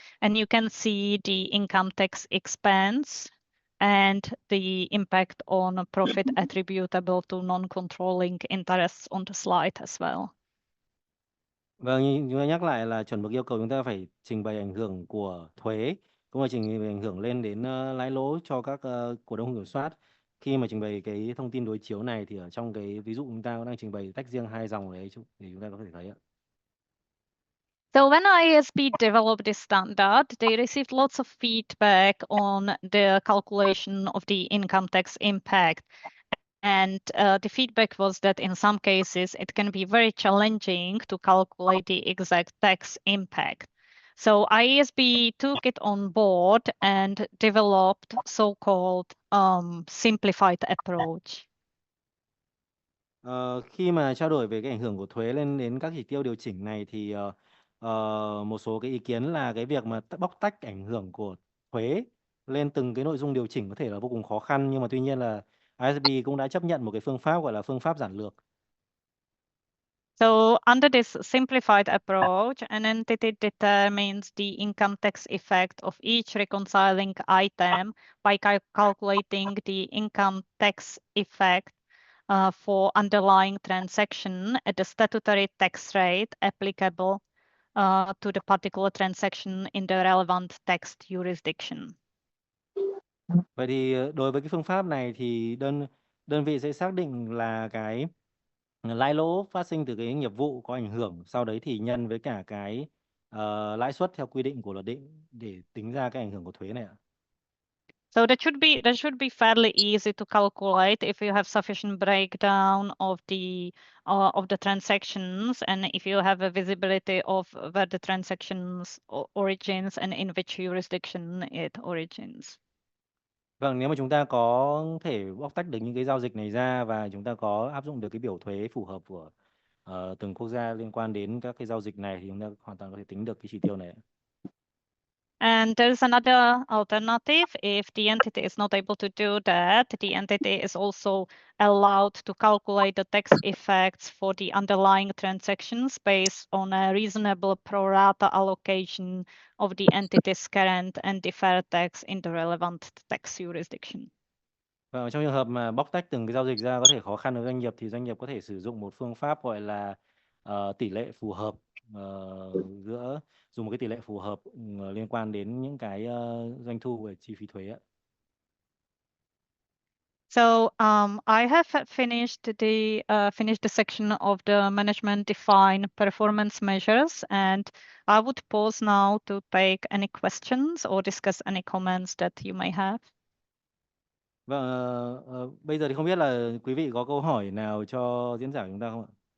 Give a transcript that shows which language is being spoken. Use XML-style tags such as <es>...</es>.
<en>And you can see the income tax expense and the impact on profit attributable to non-controlling interests on the slide as well.</en> <vi>Vâng, chúng ta nhắc lại là chuẩn mực yêu cầu chúng ta phải trình bày ảnh hưởng của thuế, cũng là trình bày ảnh hưởng lên đến lãi lỗ cho các cổ đông kiểm soát. Khi mà trình bày cái thông tin đối chiếu này thì ở trong cái ví dụ chúng ta đang trình bày tách riêng hai dòng đấy thì chúng ta có thể thấy ạ.</vi> <en>So when IASB developed this standard, they received lots of feedback on the calculation of the income tax impact. And the feedback was that in some cases, it can be very challenging to calculate the exact tax impact. So IASB took it on board and developed so-called simplified approach.</en> <vi>Khi mà trao đổi về cái ảnh hưởng của thuế lên đến các chỉ tiêu điều chỉnh này thì một số cái ý kiến là cái việc mà bóc tách ảnh hưởng của thuế lên từng cái nội dung điều chỉnh có thể là vô cùng khó khăn, nhưng mà tuy nhiên là ISB cũng đã chấp nhận một cái phương pháp gọi là phương pháp giản lược.</vi> <en>So under this simplified approach, an entity determines the income tax effect of each reconciling item by calculating the income tax effect for underlying transaction at the statutory tax rate applicable to the particular transaction in the relevant tax jurisdiction.</en> <vi>Vậy thì đối với cái phương pháp này thì đơn vị sẽ xác định là cái lãi lỗ phát sinh từ cái nghiệp vụ có ảnh hưởng, sau đấy thì nhân với cả cái lãi suất theo quy định của luật định để tính ra cái ảnh hưởng của thuế này ạ.</vi> <en>So that should be fairly easy to calculate if you have sufficient breakdown of the transactions, and if you have a visibility of where the transactions origins and in which jurisdiction it origins.</en> <vi>Vâng, nếu mà chúng ta có thể bóc tách được những cái giao dịch này ra và chúng ta có áp dụng được cái biểu thuế phù hợp của từng quốc gia liên quan đến các cái giao dịch này thì chúng ta hoàn toàn có thể tính được cái chỉ tiêu này.</vi> <en>And there's another alternative. If the entity is not able to do that, the entity is also allowed to calculate the tax effects for the underlying transactions based on a reasonable pro rata allocation of the entity's current and deferred tax in the relevant tax jurisdiction.</en> <vi>Và trong trường hợp mà bóc tách từng cái giao dịch ra có thể khó khăn với doanh nghiệp thì doanh nghiệp có thể sử dụng một phương pháp gọi là tỷ lệ phù hợp giữa dùng một cái tỷ lệ phù hợp liên quan đến những cái doanh thu về chi phí thuế ạ.</vi> <en>So I have finished the section of the management defined performance measures, and I would pause now to take any questions or discuss any comments that you may have.</en> <vi>Vâng, bây giờ thì không biết là quý vị có câu hỏi nào cho diễn giả của chúng ta không ạ?</vi>